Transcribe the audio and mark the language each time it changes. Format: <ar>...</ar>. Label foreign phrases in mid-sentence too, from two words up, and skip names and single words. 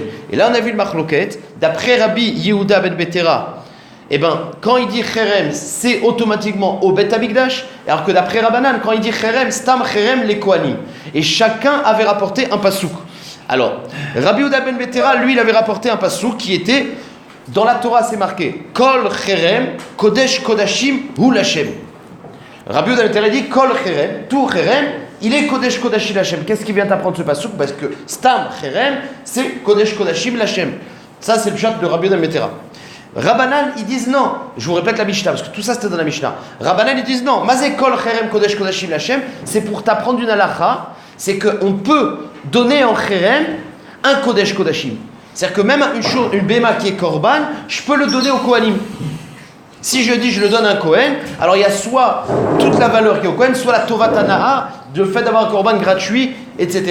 <fr>Et là, on a vu le marloquette, d'après Rabbi Yehuda ben Betera, quand il dit Cherem, c'est automatiquement au</fr> <he>בית המקדש,</he> <fr>alors que d'après Rabbanan, quand il dit Cherem,</fr> <he>סתם חרם</he> <fr>les Kohanim. Et chacun avait rapporté un pasouk. Alors, Rabbi Yehuda ben Betera, lui, il avait rapporté un pasouk qui était, dans la Torah, c'est marqué</fr> <he>כל חרם קודש קודשים הוא לה.</he> <fr>Rabbi Yehuda ben Betera dit</fr> <he>כל חרם,</he> <fr>tout Cherem, il est</fr> <he>קודש קודשים לה.</he> <fr>Qu'est-ce qui vient d'apprendre ce pasouk? Parce que</fr> <he>סתם חרם,</he> <fr>c'est</fr> <he>קודש קודשים לה.</he> <fr>Ça, c'est le chat de Rabbi Yehuda ben Betera. Rabbanan, ils disent non. Je vous répète la Mishnah, parce que tout ça c'était dans la Mishnah. Rabbanan, ils disent non.</fr> <he>מה זה כל חרם קודש קודשים לכם,</he> <fr>c'est pour t'apprendre une halakha, c'est qu'on peut donner en cherem un</fr> <he>קודש קודשים.</he> <fr>C'est-à-dire que même une béma qui est korban, je peux le donner au kohanim. Si je dis je le donne à un kohen, alors il y a soit toute la valeur qui est au kohen, soit la</fr> <he>טובת הנאה,</he> <fr>le fait d'avoir un korban gratuit, etc.</fr>